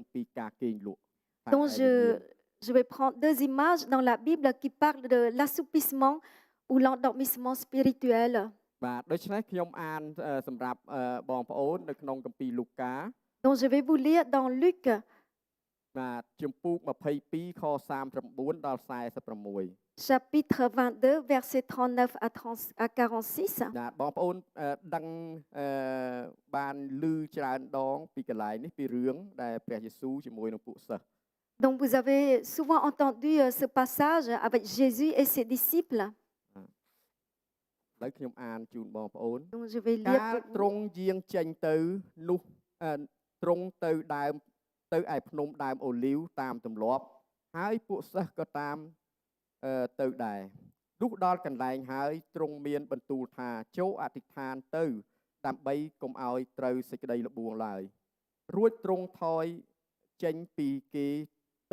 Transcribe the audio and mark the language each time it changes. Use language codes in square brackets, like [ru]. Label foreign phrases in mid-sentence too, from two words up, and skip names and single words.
[fr] Donc je vais prendre deux images dans la Bible qui parlent de l'assoupissement ou l'endormissement spirituel. [km] បាទដូច្នេះខ្ញុំអានសម្រាប់បងប្អូននៅក្នុងគម្ពីរលូកា [fr] Donc je vais vous lire dans Luc [km] បាទជំពូក22ខ39ដល់46 [fr] chapitre 22, versets 39 à 46. [km] បាទបងប្អូនដឹងបានឮច្រើនដងពីកន្លែងនេះពីរឿងដែលព្រះយេស៊ូវជាមួយនឹងពួកសិស្ស [fr] Donc vous avez souvent entendu ce passage avec Jésus et ses disciples. [km] ឥឡូវខ្ញុំអានជូនបងប្អូន [fr] Donc je vais lire [km] កាល [fr] pour [km] ទ្រ [fr] vous. [km] ង់យាងចេញទៅនោះទ្រង់ទៅដើមទៅឯភ្នំដើមអូលីវតាមទម្លាប់ហើយពួកសិស្សក៏តាមទៅដែរលុះដល់កន្លែងហើយទ្រង់មានបន្ទូលថាចូលអធិដ្ឋានទៅដើម្បីកុំឲ្យត្រូវសេចក្តីល្បួងឡើយរួចទ្រង់ថយចេញពីគេទៅ